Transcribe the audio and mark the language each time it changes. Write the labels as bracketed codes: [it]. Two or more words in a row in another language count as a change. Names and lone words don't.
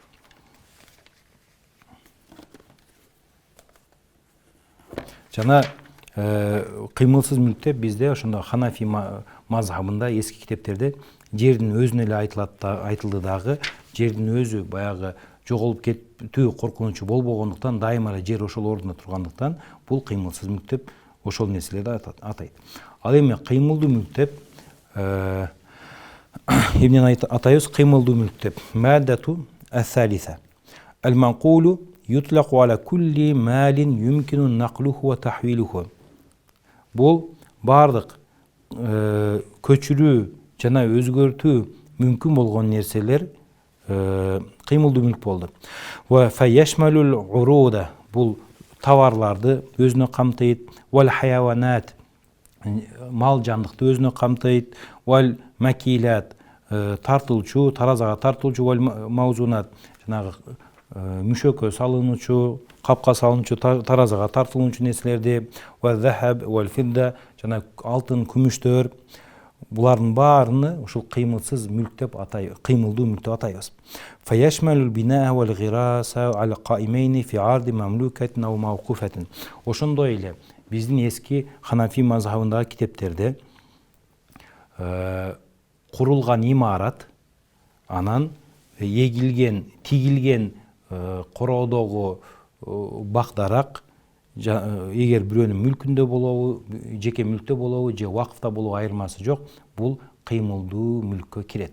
[ky] Жана кыймылсыз мүлктө бизде ошондо Ханафи мазхабында эски китептерде жердин өзүнө эле айтылды дагы, жердин өзү баягы жоголуп кетүү коркунучу болбогондуктан, дайыма эле жер ошол ордунда тургандыктан, бул кыймылсыз мүлк деп ошол нерселерди атайт. Ал эми кыймылдуу мүлк деп эмнени атайбыз? Кыймылдуу мүлк деп [ar] المادة الثالثة المنقول يطلق على كل مال يمكن نقله وتحويله. [ky] Бул бардык көчүрүү жана өзгөртүү мүмкүн болгон нерселер кыймылдуу мүлк болду. [ar] فيشمل العروض, [ky] бул товарларды өзүнө камтыйт, [ar] والحيوانات, [ky] мал жандыкты өзүнө камтыйт, [ar] والمكيلات, [ky] тартылчу, таразага тартылчу, [ar] والموزونات, [ky] жанагы мүшөккө салынуучу, капка салынуучу, таразага тартылуучу нерселерди, [ar] والذهب، والفضة, [ky] жана алтын, күмүштөр, булардын баарыны ушул кыймылсыз мүлк деп атайбыз, кыймылдуу мүлк деп атайбыз. [ar] فيشمل البناء والغراس القائمين في أرض مملوكة أو موقوفة. [ky] Ошондой эле биздин эски Ханафи мазхабындагы китептерде курулган имарат, анан эгилген, тигилген короодогу бак-дарак, эгер бирөөнүн мүлкүндө болобу, жеке мүлктө болобу, же вакыфта болобу айырмасы жок, бул кыймылдуу мүлккө кирет.